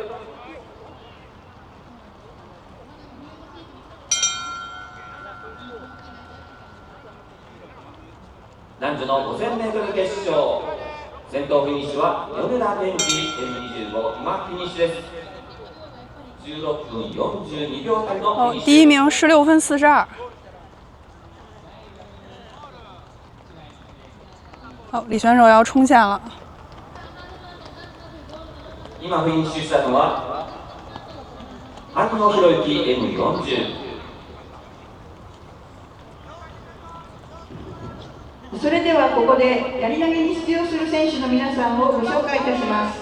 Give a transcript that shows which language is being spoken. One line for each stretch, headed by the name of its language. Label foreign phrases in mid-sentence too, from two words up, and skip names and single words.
Japanese: 男女の 5000m 決勝、先頭フィニッシュは米田健二 M25、今フィニッシュです。16分42秒台のフィニッシュ。
Chinese: 第一名16分42。好，李选手要冲线了。
Japanese: 今フィニッシュしたのは萩野博之 M40。それではここでやり投げに出場する選手の皆さんをご紹介いたします。